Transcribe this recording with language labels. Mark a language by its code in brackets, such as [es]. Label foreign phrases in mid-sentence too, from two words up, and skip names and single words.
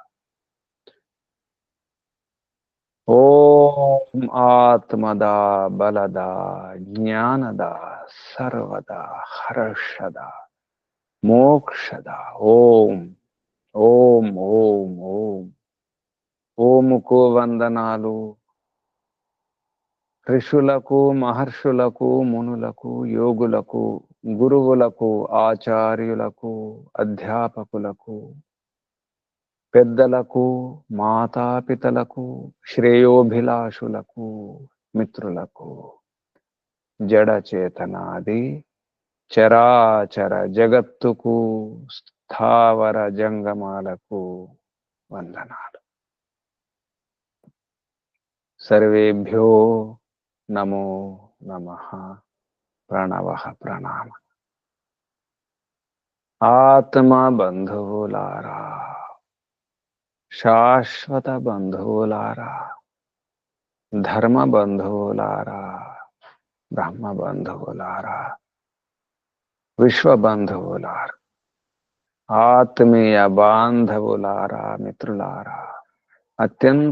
[sa] ओम आत्मदा, बलदा, ज्ञानदा, सर्वदा, हर्षदा, मोक्षदा। ओम ओम ओम ओम। [te] ఓముకు వందనాలు ఋషులకు, మహర్షులకు, మునులకు, యోగులకు, గురువులకు, ఆచార్యులకు, అధ్యాపకులకు, పెద్దలకు, మాతాపితలకు, శ్రేయోభిలాషులకు, మిత్రులకు, జడ చేతనాది చరాచర జగత్తుకు, స్థావర జంగమాలకు వందనాలు. [sa] सर्वेभ्यो नमो नमः। प्रणवः प्रणाम। [te] ఆత్మా బంధువులారా, శాశ్వత బంధువులారా, ధర్మ బంధువులారా, బ్రహ్మ బంధువులారా, విశ్వ బంధువులారా, ఆత్మీయ బాంధవులారా, మిత్రులారా, అత్యంత